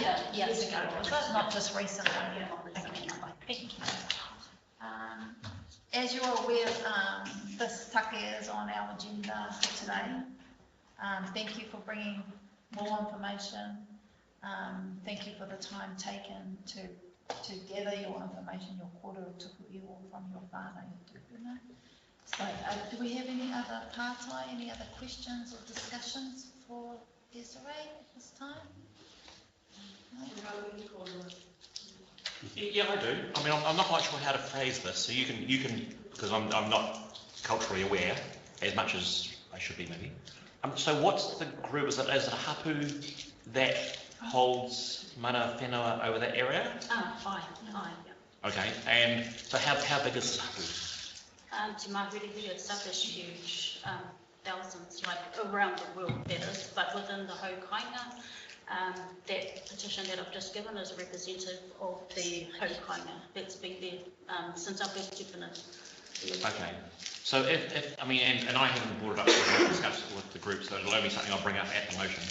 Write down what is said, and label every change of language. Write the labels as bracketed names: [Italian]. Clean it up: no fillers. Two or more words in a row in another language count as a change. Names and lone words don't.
[English] Years ago, was it? Not just recently? Okay. Thank you. As you're aware, this take is on our agenda for today. Thank you for bringing more information. Thank you for the time taken to gather your information, your [Māori] kōrero tuku iho [English] from your [Māori] whānau tupuna. [English] So, do we have any other tātai, any other questions or discussions for Desiree at this time? No? Yeah, I do. I mean, I'm not quite sure how to phrase this, so you can, because I'm not culturally aware as much as I should be maybe. So what's the group? Is it a hapu that holds [Māori] mana whenua [English] over that area? Five, yeah. Okay, and so how big is this hapu? Te Māhurihuri itself is huge, thousands, like around the world that is, but within the Hokianga, that petition that I've just given is a representative of the Hokianga that's been there since our first tupuna. Okay, so if I mean, and I haven't brought it up, so I'll discuss it with the group, so it'll only be something I'll bring up at the motion.